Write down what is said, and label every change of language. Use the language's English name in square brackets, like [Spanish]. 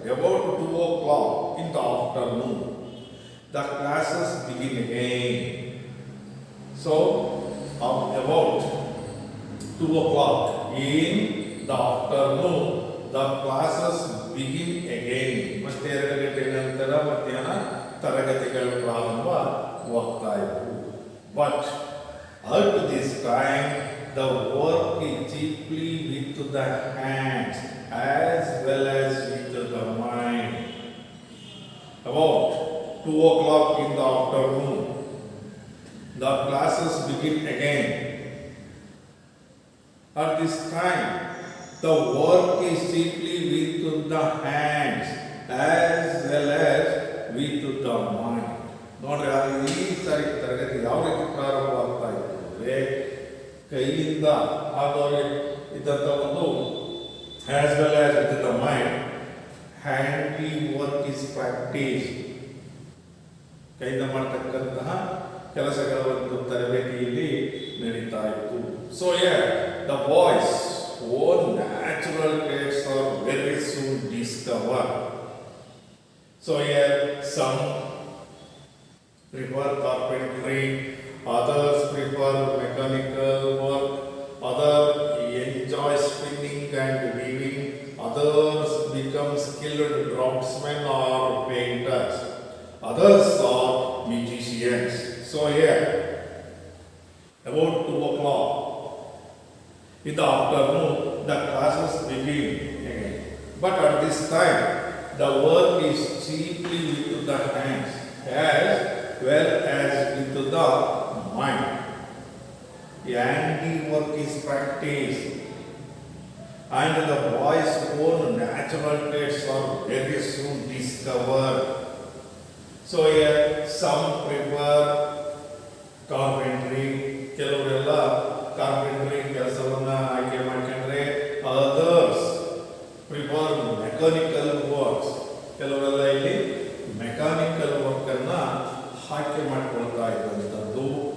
[English] About 2 o'clock in the afternoon, the classes begin again. So, about 2 o'clock in the afternoon, the classes begin again. [Kannada] ಮತ್ತೆ 2 ಗಂಟೆ ನಂತರ ಮಧ್ಯಾಹ್ನ ತರಗತಿಗಳು ಪ್ರಾರಂಭವಾಗ್ತಾ ಇದ್ದವು. [English] But at this time, the work is chiefly with the hands as well as with the mind. About 2 o'clock in the afternoon, the classes begin again. At this time, the work is chiefly with the hands as well as with the mind. [Kannada] ನೋಡ್ರಿ, ಈ ಸಾರಿ ತರಗತಿ ಯಾವ ರೀತಿ ಪ್ರಾರಂಭವಾಗ್ತಾ ಇತ್ತು ಅಂದರೆ ಕೈಯಿಂದ ಆಗೋರೆ ಇದ್ದಂಥ ಒಂದು [English] As well as with the mind handy work is practice. [Kannada] ಕೈಯಿಂದ ಮಾಡ್ತಕ್ಕಂತಹ ಕೆಲಸಗಳ ಒಂದು ತರಬೇತಿಯಲ್ಲಿ ನಡೀತಾ ಇತ್ತು. [English] So the boys own natural trades are very soon discover. So some prefer carpentry, others prefer mechanical work, others enjoy spinning and weaving, others become skilled draftsmen or painters, others are musicians. So about 2 o'clock in the afternoon, the classes begin again. But at this time, the work is chiefly with the hands as well as with the mind. Handy work is practiced, and the boys' own natural traits are very soon discovered. So some prefer carpentry, [Kannada] ಕೆಲವರೆಲ್ಲ carpentry ಕೆಲಸವನ್ನ ಆಯ್ಕೆ ಮಾಡ್ಕೊಂಡ್ರೆ, [English] others prefer mechanical works, [Kannada] ಕೆಲವರೆಲ್ಲ ಇಲ್ಲಿ mechanical work ಅನ್ನ ಆಯ್ಕೆ ಮಾಡಿಕೊಳ್ತಾ ಇದ್ದಂಥದ್ದು.